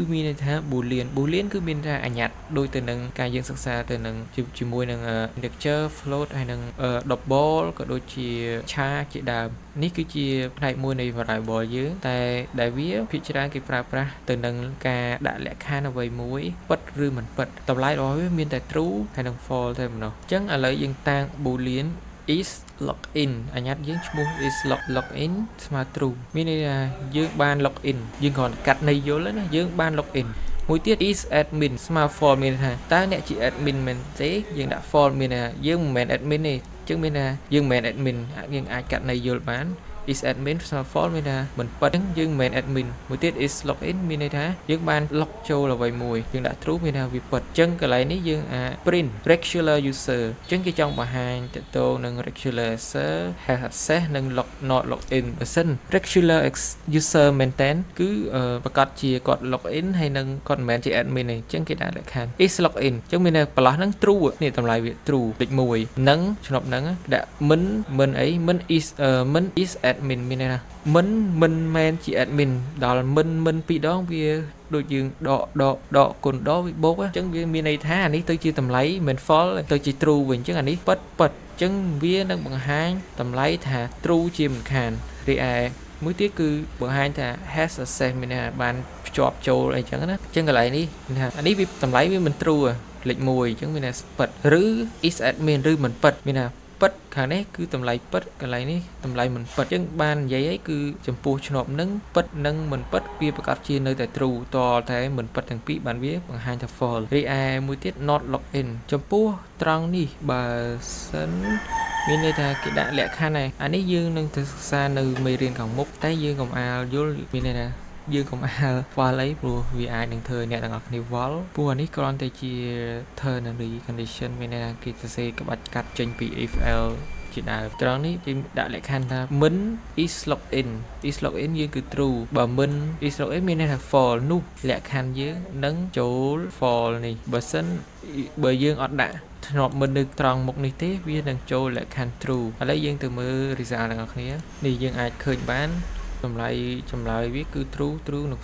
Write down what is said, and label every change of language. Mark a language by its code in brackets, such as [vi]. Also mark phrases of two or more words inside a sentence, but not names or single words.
[km] មានន័យថា boolean គឺមានថាអញ្ញត្តិដូចទៅនឹងការយើងសិក្សាទៅនឹងជាមួយនឹង [en] integer float [km] ហើយនឹង double ក៏ដូចជាឆាជាដើមនេះគឺជាផ្នែកមួយនៃ variable យើងតែដែលវាភាគច្រើនគេប្រើប្រាស់ទៅនឹងការដាក់លក្ខខណ្ឌអ្វីមួយពិតឬមិនពិតតម្លៃ របស់វាមានតែ true ហើយនិង false តែប៉ុណ្ណោះអញ្ចឹងឥឡូវយើងតាំង [en] boolean is login [km] អញ្ញត្តិយើងឈ្មោះ [en] is login [km] ស្មើ true មានន័យថាយើងបាន login យើងគ្រាន់តែកាត់ន័យយល់ណាយើងបាន login មួយទៀត [en] is admin [km] ស្មើ false មានន័យថាតើអ្នកជា admin មែនទេយើងដាក់ false មានន័យថាយើងមិនមែន admin ទេអញ្ចឹងមានន័យថាយើងមិនមែន admin យើងអាចកាត់ន័យយល់បាន is admin ស្មើ false មានន័យថាមិនពិតអញ្ចឹងយើងមិនមែន admin មួយទៀត [en] is login [km] មានន័យថាយើងបាន log ចូលអ្វីមួយយើងដាក់ true មានន័យថាវាពិតអញ្ចឹងកន្លែងនេះយើងអាច [en] print regular user [km] អញ្ចឹងគេចង់បង្ហាញទៅទៅនឹង [en] regular user has access [km] និង [en] not login [km] បើសិន [en] regular user [km] មែនតើគឺប្រកាសជាគាត់ login ហើយនឹងគាត់មិនមែនជា admin ទេអញ្ចឹងគេដាក់លក្ខខណ្ឌ [en] is login [km] អញ្ចឹងមានន័យប្រឡោះហ្នឹង true នេះតម្លៃវា true លេខ1នឹងឆ្នប់ហ្នឹងដាក់មិនអីមិន [en] is admin [km] មានន័យថាមិនមែនជា admin ដល់មិនពីរដងវាដូចយើងដកគុណដកវាបូកអញ្ចឹងវាមានន័យថាអានេះទៅជាតម្លៃមិន false ទៅជា true វិញអញ្ចឹងអានេះពិតអញ្ចឹងវានឹងបង្ហាញតម្លៃថា true ជាមិនខានរីឯមួយទៀតគឺបង្ហាញថា [en] has access [km] មានន័យថាបានភ្ជាប់ចូលអីចឹងណាអញ្ចឹងកន្លែងនេះថាអានេះវាតម្លៃវាមិន true លេខ1អញ្ចឹងមានន័យពិតឬ [en] is admin [km] ឬមិន ពិតមានន័យពិតខាងនេះគឺតម្លៃពិតកន្លែងនេះតម្លៃមិនពិតអញ្ចឹងបាននិយាយអីគឺចំពោះឆ្នប់នឹងពិតនិងមិនពិតវាប្រកាសជានៅតែ true តតែមិនពិតទាំងពីរបានវាបង្ហាញថា false រីឯមួយទៀត [en] not login [km] ចំពោះត្រង់នេះបើសិនមានន័យថាគេដាក់លក្ខខណ្ឌហើយ អានេះយើងនឹងទៅសិក្សានៅមេរៀនខាងមុខតែយើងកុំអាលយល់មានន័យថាយើងកុំអាលវល់អីព្រោះវាអាចនឹងធ្វើអ្នកទាំងអស់គ្នាវល់ព្រោះអានេះគ្រាន់តែជា [en] ternary condition [km] មានន័យថាគេសរសេរក្បាច់កាត់ចេញពី [en] if else [km] ជាជាដើមត្រង់នេះគេ ដាក់លក្ខខណ្ឌថាមិន [en] is logged in [km] យើងគឺ true បើមិន [en] is logged in [km] មានន័យថា false នោះលក្ខខណ្ឌយើងនឹងចូល false នេះបើយើងអត់ដាក់ធ្នាប់មិននៅត្រង់មុខនេះ ទេវានឹងចូលលក្ខខណ្ឌ true ឥឡូវយើងទៅមើល result ទាំងអស់គ្នានេះយើងអាចឃើញបានចម្លើយវាគឺ true និង